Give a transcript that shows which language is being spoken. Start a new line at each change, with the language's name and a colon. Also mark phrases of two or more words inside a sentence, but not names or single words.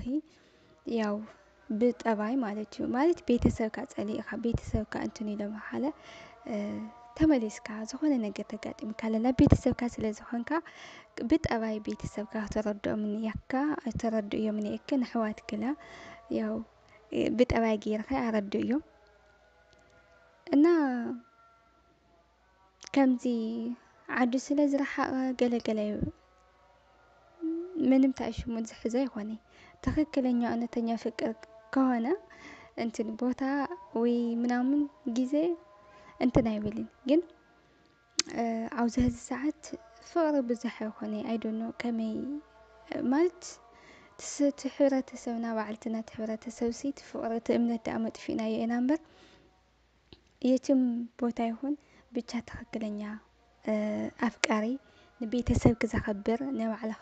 Tigrinya: ያው ብጠባይ ማለት እዩ ማለት ቤተሰብካ ፀሊእኻ ቤተሰብካ እንትን ኢሎም ሓለ ተመሊስካ ዝኾነ ነገር ተጋጢምካ ለላ ቤተሰብካ ስለ ዝኾንካ ብጠባይ ቤተሰብካ ተረድኦም እኒአካ ንኣሕዋት ግና ያው ብጠባይ ጌርካ ኣረድኡ እዮም እና ከምዚ ዓዱ ስለ ዝረሓቐ ገለገለ ምንም ተኣሽሙ ዝሕዞ ኣይኮነይ ትኽክለኛ
Amharic: እውነተኛ ፍቅር ከሆነ
Tigrinya: እንትን ቦታ ወይ ምናምን ጊዜ እንትን ኣይብልን ግን ኣብዚ ሕዚ ሰዓት ፍቅሪ ብዙሕ ኣይኮነይ ኣይዶኖ ከመይ ማለት እቲ ሕብረተሰብና ባዕልትና እቲ ሕብረተሰብ እቲ ፍቅሪ እቲ እምነት ዳኣ መጥፊእናዮ ኢና እምበር
Amharic: የትም ቦታ
Tigrinya: ይኹን ብቻ ትኽክለኛ ኣፍቃሪ ንቤተሰብ ዘኽብር ንባዕልኻ